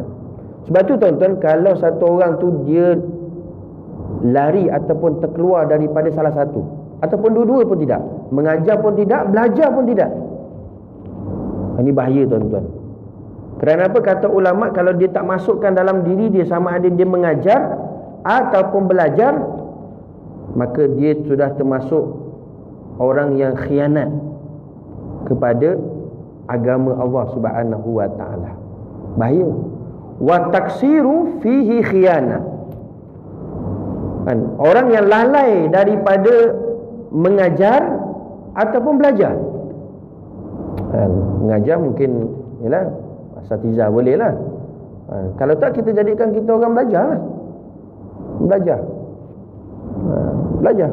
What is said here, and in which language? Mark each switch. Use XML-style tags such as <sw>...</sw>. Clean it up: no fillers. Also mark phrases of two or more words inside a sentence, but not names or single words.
<ms>Sebab tu tuan-tuan, kalau satu orang tu dia lari ataupun terkeluar daripada salah satu ataupun dua-dua pun tidak, mengajar pun tidak, belajar pun tidak, ini bahaya tuan-tuan. Kerana apa? Kata ulama, kalau dia tak masukkan dalam diri dia sama ada dia mengajar ataupun belajar, maka dia sudah termasuk orang yang khianat kepada agama Allah</ms> <ar>سبحانه وتعالى.</ar> <ms>Bahaya.</ms> <ar>وتقصيره فيه خيانة.</ar> <ms>Orang yang lalai daripada mengajar ataupun belajar. Mengajar mungkin yalah asatiza boleh lah. Kalau tak, kita jadikan kita orang belajar lah. Belajar.</ms>